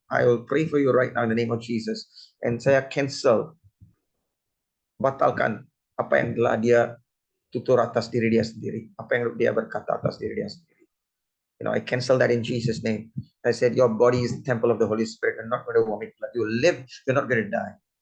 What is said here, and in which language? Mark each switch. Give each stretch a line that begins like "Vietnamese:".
English: I will pray for you right now in the name of Jesus.
Malay: And saya batalkan apa yang telah dia tutur atas diri dia sendiri, apa yang dia berkata atas diri dia sendiri.
English: I cancel that in Jesus' name. I said, your body is the temple of the Holy Spirit. You're not going to vomit blood. You live, you're not going to die.